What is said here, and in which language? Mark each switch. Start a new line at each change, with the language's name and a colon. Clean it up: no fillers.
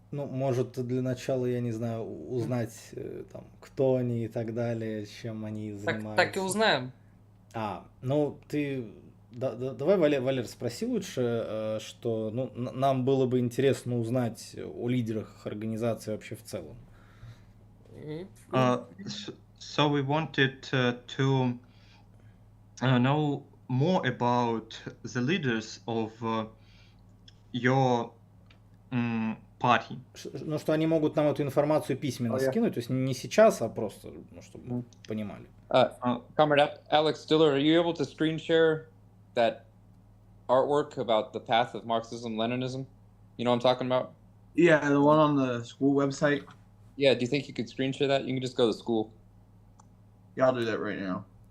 Russian: Ну, может, для начала, я не знаю, узнать, там, кто они и так далее, чем они занимаются. Так и узнаем. Ну, ты... Давай, Валер, спроси лучше, что нам было бы интересно узнать о лидерах организации вообще в целом.
English: So we wanted to know more about the leaders of your Party.
Russian: Ну, что они могут нам эту информацию письменно скинуть, то есть не сейчас, а просто, ну, чтобы мы понимали.
English: Comrade Alex Stiller, are you able to screen share that artwork about the path of Marxism-Leninism? You know what I'm talking about? Yeah, the one on the school website. Yeah, do you think you could screen share that? You can just go to school. Yeah, I'll do that right now.